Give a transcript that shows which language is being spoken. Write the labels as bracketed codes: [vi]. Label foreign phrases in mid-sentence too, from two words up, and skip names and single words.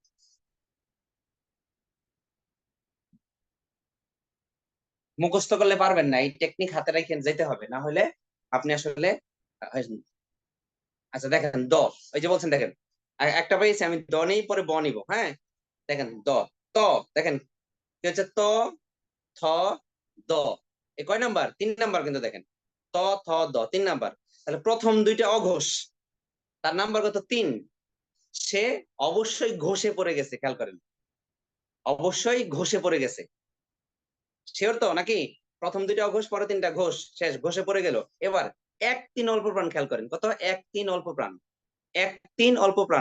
[bn] মুখস্থ করলে পারবেন না, এই টেকনিক হাতে রেখে যেতে হবে, না হলে আপনি আসলে আচ্ছা দেখেন দ, ওই যে বলছেন দেখেন, একটা পেয়েছি আমি, দ নেই পরে ব নিব, হ্যাঁ দেখেন দ, ত, দেখেন কি হচ্ছে, ত, থ, দ, এ কয় নাম্বার? 3 নাম্বার কিন্তু দেখেন, ত, থ, দ 3 নাম্বার। তাহলে প্রথম দুইটা অঘোষ, তার নাম্বার কত? 3। সে অবশ্যই ঘোষে পড়ে গেছে, খেয়াল করেন, অবশ্যই ঘোষে পড়ে গেছে। শিওর তো নাকি? প্রথম দুইটা অঘোষ, পরে 3টা ঘোষ, শেষ ঘোষে পড়ে গেল। এবার 1 3 অল্প প্রাণ, খেয়াল করেন কত? 1 3 অল্প প্রাণ, 1 3 অল্প প্রাণ।